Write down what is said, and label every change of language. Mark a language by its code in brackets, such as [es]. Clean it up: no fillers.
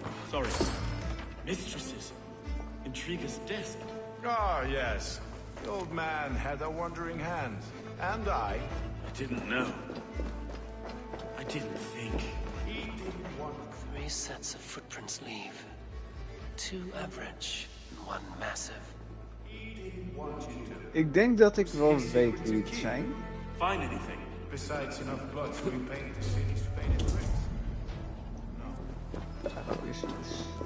[en] Sorry. Mistresses. Intriguer's desk. Ah, yes. The old man had a wandering hand. And I didn't know. I didn't think. He didn't want... 3 sets of footprints leave. 2 average and 1 massive. [nl] ik denk dat ik wel weet wie het zijn. [en] Find anything? Besides enough blood to repaint the city's faded bricks. [nl] Daar is iets.